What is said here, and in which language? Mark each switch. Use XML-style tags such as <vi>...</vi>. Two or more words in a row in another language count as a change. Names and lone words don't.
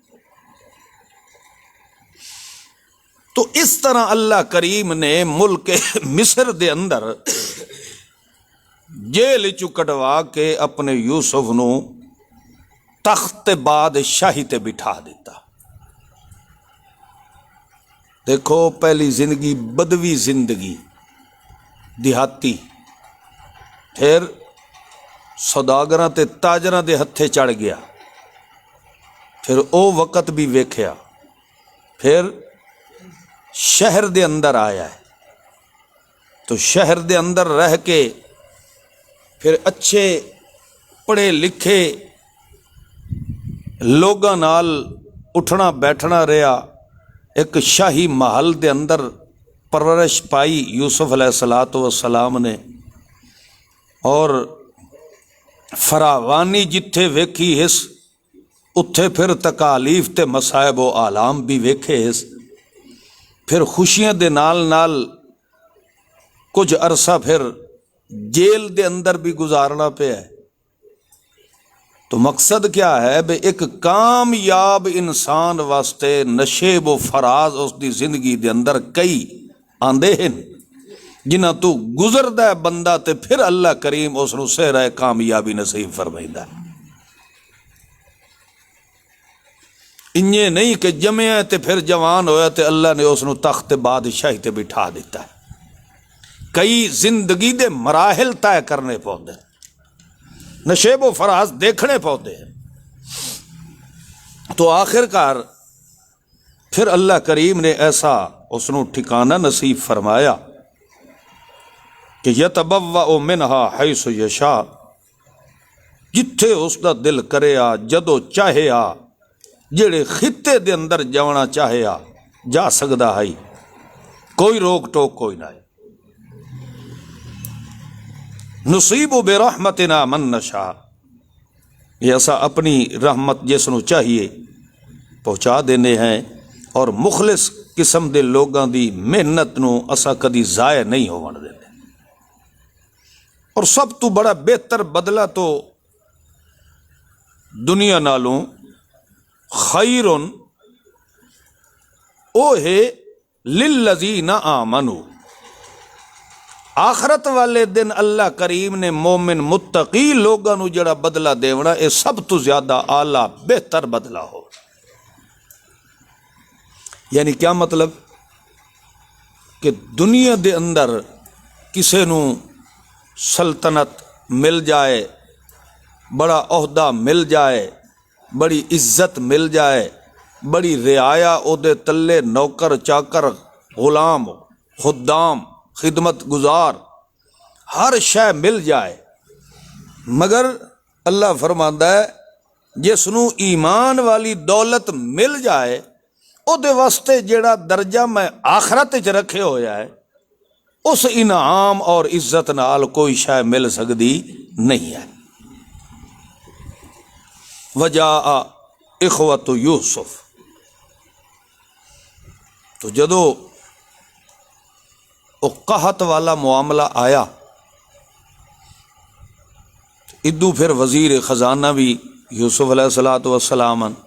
<pa>تو اس طرح اللہ کریم نے ملک مصر دے اندر جیل چو کٹوا کے اپنے یوسف نو تخت بادشاہی تے بٹھا دیتا۔ دیکھو پہلی زندگی بدوی زندگی دیہاتی، پھر سوداگراں تے تاجراں دے ہتھے چڑھ گیا، پھر او وقت بھی ویکھیا، پھر شہر دے اندر آیا ہے، تو شہر دے اندر رہ کے پھر اچھے پڑھے لکھے لوگاں نال اٹھنا بیٹھنا رہا، ایک شاہی محل دے اندر پرورش پائی یوسف</pa> <ar>علیہ السلام</ar> <pa>نے، اور فراوانی جتھے ویکھی اس اتھے پھر تکالیف تے مصائب و آلام بھی ویکھے اس، پھر خوشیاں دے نال نال کچھ عرصہ پھر جیل دے اندر بھی گزارنا پیا ہے۔ تو مقصد کیا ہے بے ایک کامیاب انسان واسطے نشیب و فراز اس دی زندگی دے اندر کئی آندے ہیں جنہ تو گزردا ہے بندہ تے پھر اللہ کریم اس نو صحرا کامیابی نصیب فرمائندا ہے۔ انجے نہیں کہ جمعہ تے پھر جوان ہویا تے اللہ نے اس نو تخت بادشاہی تے بٹھا دیتا ہے، کئی زندگی دے مراحل طے کرنے پوندے، نشیب و فراز دیکھنے پوندے ہیں، تو آخر کار پھر اللہ کریم نے ایسا اس نو ٹھکانہ نصیب فرمایا کہ</pa> <ar>یتبوأ منہا حیث یشاء،</ar> <pa>جتھے اس دا دل کرے آ، جدو چاہے آ، جڑے خطے دے اندر جانا چاہے آ جا سکدا ہے، کوئی روک ٹوک کوئی نہ ہے۔</pa> <ar>نصیب برحمتنا من نشاء،</ar> <pa>یہ ایسا اپنی رحمت جس نو چاہیے پہنچا دینے ہیں، اور مخلص قسم دے لوگاں دی محنت نو اسا کدی ضائع نہیں ہون دیندے، اور سب تو بڑا بہتر بدلہ تو دنیا نالوں خیر او ہے</pa> <ar>للذین آمنوا،</ar> <pa>آخرت والے دن اللہ کریم نے مومن متقی لوگاں نو جڑا بدلہ دیونا اے سب تو زیادہ اعلیٰ بہتر بدلہ ہو۔ یعنی کیا مطلب کہ دنیا دے اندر کسے نو سلطنت مل جائے، بڑا عہدہ مل جائے، بڑی عزت مل جائے، بڑی رعایا او دے تلے نوکر چاکر غلام خدام خدمت گزار ہر شے مل جائے، مگر اللہ فرماندا ہے جس نو ایمان والی دولت مل جائے او دے واسطے جیڑا درجہ میں آخرت وچ رکھے ہویا ہے اس انعام اور عزت نال کوئی شے مل سکدی نہیں ہے۔</pa> <ar>وجاء اخوۃ یوسف،</ar> <pa>تو جدو او قحط والا معاملہ آیا، ادو پھر وزیر خزانہ بھی یوسف</pa> <ar>علیہ السلام</ar>